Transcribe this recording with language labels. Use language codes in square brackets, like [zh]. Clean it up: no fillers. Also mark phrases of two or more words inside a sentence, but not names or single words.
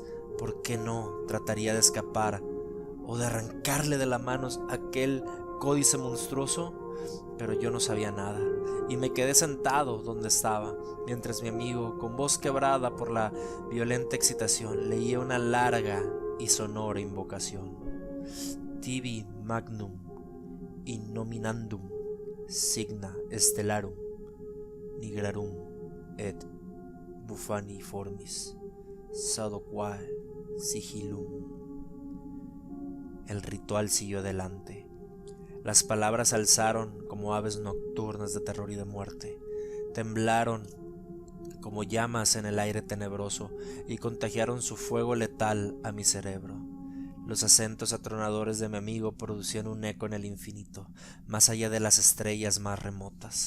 [es] ¿Por qué no trataría de escapar o de arrancarle de las manos aquel códice monstruoso? Pero yo no sabía nada y me quedé sentado donde estaba, mientras mi amigo, con voz quebrada por la violenta excitación, leía una larga y sonora invocación. [la] Tibi magnum innominandum signa stellarum nigrarum et bufani formis sadoquae sigilum. [es] El ritual siguió adelante. Las palabras alzaron como aves nocturnas de terror y de muerte. Temblaron como llamas en el aire tenebroso y contagiaron su fuego letal a mi cerebro. Los acentos atronadores de mi amigo producían un eco en el infinito, más allá de las estrellas más remotas.